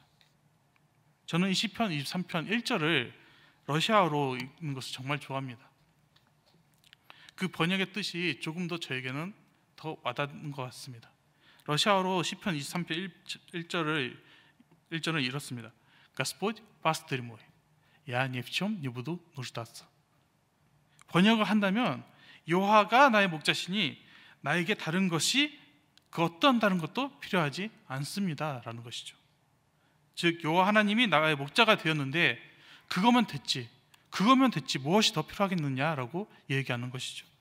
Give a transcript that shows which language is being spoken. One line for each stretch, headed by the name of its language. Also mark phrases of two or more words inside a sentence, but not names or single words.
Korean: 저는 이 시편 23편 1절을 러시아어로 읽는 것을 정말 좋아합니다. 그 번역의 뜻이 조금 더 저에게는 더 와닿는 것 같습니다. 러시아어로 시편 23편 1절은 이렇습니다.
Russian: Господь пастырь мой, я ни в чем не буду нуждаться.
Korean: 번역을 한다면 여호와가 나의 목자시니 나에게 다른 것이 그 어떤 다른 것도 필요하지 않습니다 라는 것이죠. 즉 여호와 하나님이 나의 목자가 되었는데 그거면 됐지 무엇이 더 필요하겠느냐라고 얘기하는 것이죠.